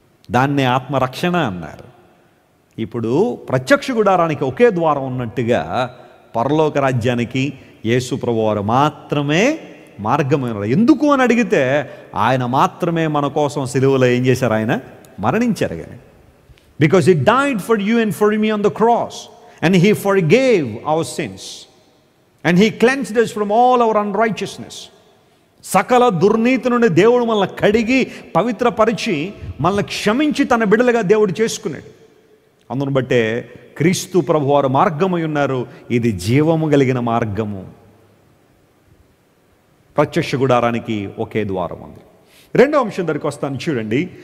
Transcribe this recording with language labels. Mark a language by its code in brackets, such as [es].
[te] దాన్నే ఆత్మరక్షణ అన్నారు. ఇప్పుడు ప్రత్యక్ష గుడారానికి ఒకే ద్వారం ఉన్నట్టుగా పరలోక రాజ్యానికి యేసు ప్రభు వారు మాత్రమే మార్గమైన. ఎందుకు అని అడిగితే ఆయన మాత్రమే మన కోసం సిలువలో ఏం చేశారు? ఆయన మరణించారు. [en] కానీ because he died for you and for me on the cross, and he forgave our sins, and he cleansed us from all our unrighteousness. [te] సకల దుర్నీతి నుండి దేవుడు మనల్ని కడిగి పవిత్రపరిచి మనల్ని క్షమించి తన బిడ్డలుగా దేవుడు చేసుకున్నాడు. అందును బట్టే క్రీస్తు ప్రభువారు మార్గమై ఉన్నారు. ఇది జీవము కలిగిన మార్గము. ప్రత్యక్ష గుడారానికి ఒకే ద్వారం ఉంది. రెండో అంశం దగ్గరికి వస్తాను చూడండి.